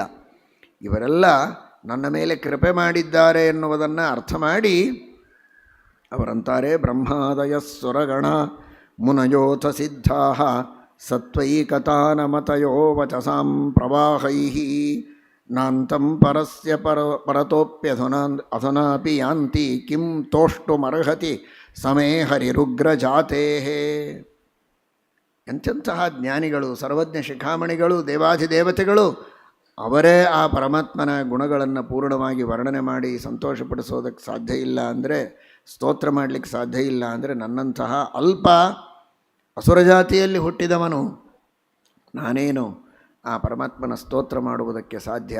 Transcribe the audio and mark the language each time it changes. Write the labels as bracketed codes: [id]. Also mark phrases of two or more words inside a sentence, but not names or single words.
[kn] ಇವರೆಲ್ಲ ನನ್ನ ಮೇಲೆ ಕೃಪೆ ಮಾಡಿದ್ದಾರೆ ಎನ್ನುವುದನ್ನು ಅರ್ಥ ಮಾಡಿ ಅವರಂತಾರೆ, [sa] ಬ್ರಹ್ಮಾದಯ ಸುರಗಣ ಮುನಯೋಥ ಸಿದ್ಧಾ ಸತ್ವೈಕತಾನಮತಯೋ ವಚಸಾಂ ಪ್ರವಾಹೈ ನಾಂತಂ ಪರಸ್ಯ ಪರತೋಪ್ಯಧುನಾಪಿ ಯಾಂತಿ ಕಿಂ ತೋಷ್ಟುಮರ್ಹತಿ ಸಮೇ ಹರಿರುಗ್ರಜಾತೆ. [kn] ಎಂಥೆಂತಹ ಜ್ಞಾನಿಗಳು, ಸರ್ವಜ್ಞ ಶಿಖಾಮಣಿಗಳು, ದೇವಾಧಿದೇವತೆಗಳು, ಅವರೇ ಆ ಪರಮಾತ್ಮನ ಗುಣಗಳನ್ನು ಪೂರ್ಣವಾಗಿ ವರ್ಣನೆ ಮಾಡಿ ಸಂತೋಷಪಡಿಸೋದಕ್ಕೆ ಸಾಧ್ಯ ಇಲ್ಲ ಅಂದರೆ, ಸ್ತೋತ್ರ ಮಾಡಲಿಕ್ಕೆ ಸಾಧ್ಯ ಇಲ್ಲ ಅಂದರೆ, ನನ್ನಂತಹ ಅಲ್ಪ ಅಸುರಜಾತಿಯಲ್ಲಿ ಹುಟ್ಟಿದವನು ನಾನೇನು ಆ ಪರಮಾತ್ಮನ ಸ್ತೋತ್ರ ಮಾಡುವುದಕ್ಕೆ ಸಾಧ್ಯ?